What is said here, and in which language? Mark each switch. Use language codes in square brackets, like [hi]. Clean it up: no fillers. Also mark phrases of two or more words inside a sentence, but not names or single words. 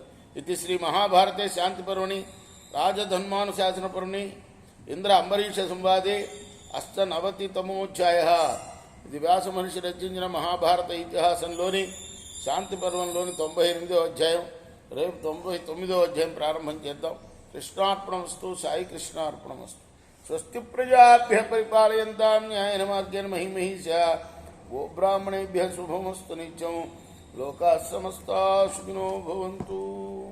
[sa] ఇది శ్రీ మహాభారతే శాంతి పర్వణి రాజధన్మానుశాసన పర్వణి ఇంద్ర అంబరీష సంవాదే 89తమోధ్యాయ. [te] ఇది వ్యాస మహర్షి రచించిన మహాభారత ఇతిహాసంలోని శాంతి పర్వంలోని 98వ అధ్యాయం. రేపు 99వ అధ్యాయం ప్రారంభం చేద్దాం. కృష్ణార్పణమస్తు. [sa] సాయి కృష్ణార్పణమస్తు. స్వస్తి ప్రజాభ్య పరిపాలయంతాం న్యాయేన మార్గేణ మహిమహీషా. గోబ్రాహ్మణేభ్య శుభమస్తు నిత్యం. లోకాః సమస్తాః సుఖినో భవంతు.